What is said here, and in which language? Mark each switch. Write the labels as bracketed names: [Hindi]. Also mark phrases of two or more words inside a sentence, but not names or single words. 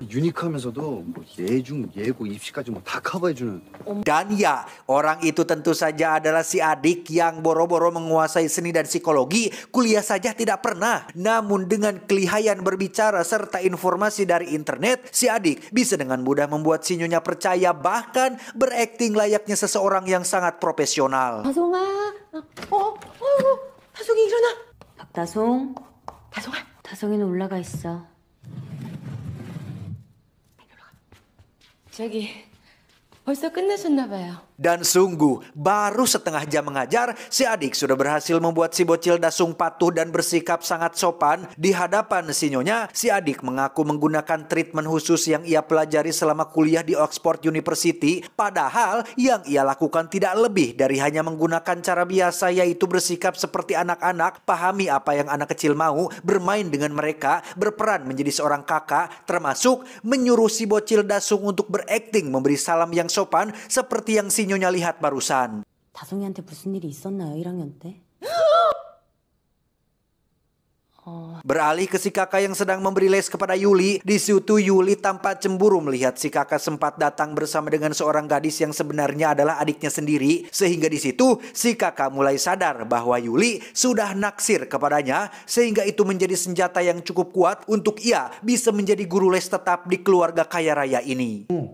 [Korean] 유니크하면서도 뭐 예중, 예고, 입시까지 뭐 다 커버해주는. [Indonesian] Dan ya, orang itu tentu saja adalah si adik yang boro-boro menguasai seni dan psikologi, kuliah saja tidak pernah. Namun dengan kelihayan berbicara serta informasi dari internet, si adik bisa dengan mudah membuat si nyonya percaya bahkan berakting layaknya seseorang yang sangat profesional. [Korean] 다송아, 다송이 일어나. 박다송, 다송아. 다송이는 올라가 있어. 저기 벌써 끝내셨나 봐요. [Indonesian] Dan sungguh, baru setengah jam mengajar, si adik sudah berhasil membuat si bocil Dasung patuh dan bersikap sangat sopan. Di hadapan si nyonya, si adik mengaku menggunakan treatment khusus yang ia pelajari selama kuliah di Oxford University. Padahal yang ia lakukan tidak lebih dari hanya menggunakan cara biasa, yaitu bersikap seperti anak-anak, pahami apa yang anak kecil mau, bermain dengan mereka, berperan menjadi seorang kakak, termasuk menyuruh si bocil Dasung untuk berakting memberi salam yang sopan seperti yang si nyonya lihat barusan. [Korean] 다송이한테 무슨 일이 있었나요, 1학년 때? [Indonesian] Beralih ke si kakak yang sedang memberi les kepada Yuli, di situ Yuli tampak cemburu melihat si kakak sempat datang bersama dengan seorang gadis yang sebenarnya adalah adiknya sendiri. Sehingga di situ si kakak mulai sadar bahwa Yuli sudah naksir kepadanya, sehingga itu menjadi senjata yang cukup kuat untuk ia bisa menjadi guru les tetap di keluarga kaya raya ini.